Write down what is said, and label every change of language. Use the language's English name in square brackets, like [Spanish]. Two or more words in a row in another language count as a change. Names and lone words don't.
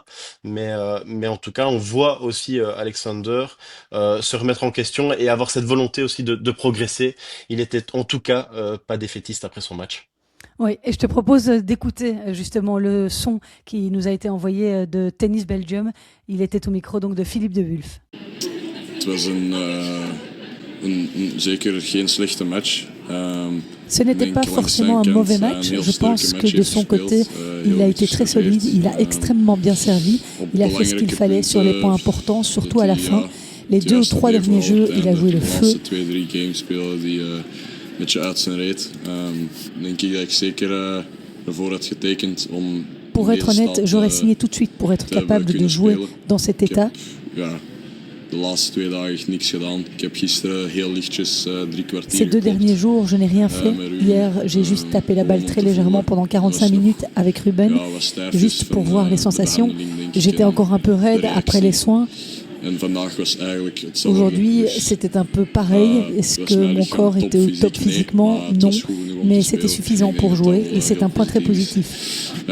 [French] Mais en tout cas, on voit aussi Alexander se remettre en question et avoir cette volonté aussi de progresser. Il était en tout cas pas défaitiste après son match. Oui, et je te propose d'écouter justement le son qui nous a été envoyé de Tennis Belgium. Il était au micro donc de Philippe de Wulf. [Dutch] Het was zeker geen slechte match. [French] Ce n'était pas forcément un mauvais match. Je pense que de son côté, il a été très solide. Il a extrêmement bien servi. Il a fait ce qu'il fallait sur les points importants, surtout à la fin. Les 2 ou 3 derniers jeux, il a joué le feu. [Dutch] Beetje uit zijn reet. Denk ik dat ik zeker ervoor had getekend om [French] Pour être honnête, j'aurais signé tout de suite pour être capable de jouer dans cet état. [Dutch] Ja, de laatste 2 dagen niks gedaan. Ik heb gisteren heel lichtjes 3 kwartier. [French] Ces 2 derniers jours, je n'ai rien fait. Hier, j'ai juste tapé la balle très légèrement pendant 45 minutes avec Ruben, juste pour voir les sensations. J'étais encore un peu raide après les soins. Aujourd'hui, c'était un peu pareil. Est-ce que mon corps était au top physiquement? Non, mais c'était suffisant pour jouer et c'est un point très positif.